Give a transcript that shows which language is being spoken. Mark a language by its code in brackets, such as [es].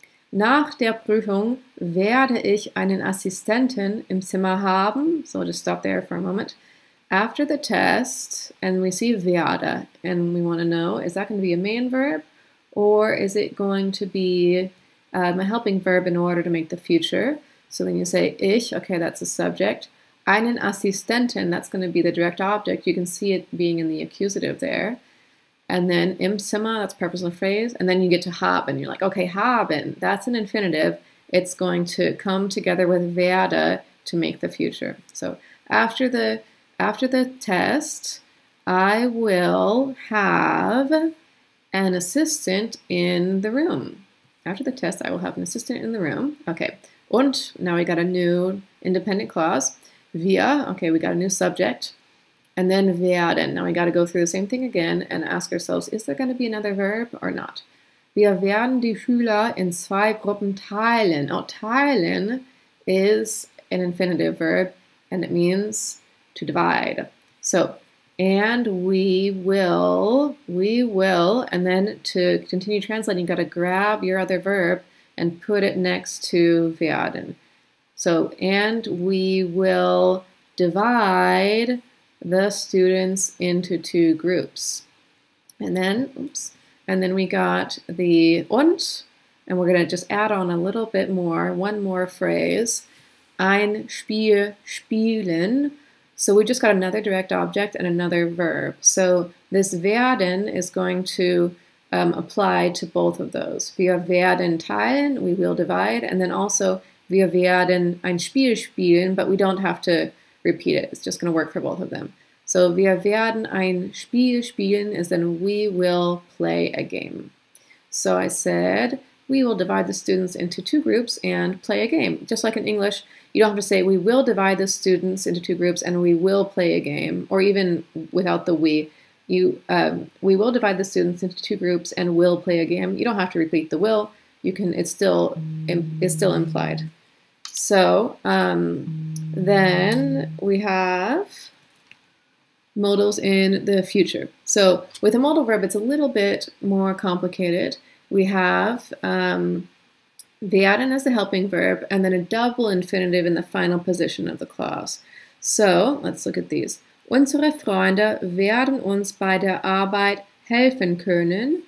[de] Nach der Prüfung werde ich einen Assistenten im Zimmer haben. [en] So just stop there for a moment. After the test, and we see werde, and we want to know, is that going to be a main verb, or is it going to be a helping verb in order to make the future? So then you say ich, okay, that's the subject. Einen Assistenten, that's going to be the direct object. You can see it being in the accusative there. And then im Zimmer, that's purposeful phrase. And then you get to haben. You're like, okay, haben, that's an infinitive. It's going to come together with werde to make the future. So after the test, I will have an assistant in the room. After the test, I will have an assistant in the room. Okay. Und now we got a new independent clause. Wir, okay, we got a new subject. And then werden. Now we got to go through the same thing again and ask ourselves, is there going to be another verb or not? [de] Wir werden die Schüler in zwei Gruppen teilen. [en] Oh, teilen is an infinitive verb, and it means to divide. So, and we will, and then to continue translating, you got to grab your other verb and put it next to werden. So, and we will divide the students into two groups. And then, and then we got the und, and we're going to just add on a little bit more, one more phrase. [de] Ein Spiel spielen. [en] So we just got another direct object and another verb. So this werden is going to apply to both of those. [de] Wir werden teilen, [en] we will divide, and then also [de] wir werden ein Spiel spielen, [en] but we don't have to repeat it. It's just going to work for both of them. So [de] wir werden ein Spiel spielen [en] is then we will play a game. So I said we will divide the students into two groups and play a game. Just like in English, you don't have to say we will divide the students into two groups and we will play a game, or even without the we will divide the students into two groups and will play a game. You don't have to repeat the will. You can. It's still implied. So then we have modals in the future. So with a modal verb, it's a little bit more complicated. We have werden as the helping verb, and then a double infinitive in the final position of the clause. So let's look at these. [de] Unsere Freunde werden uns bei der Arbeit helfen können.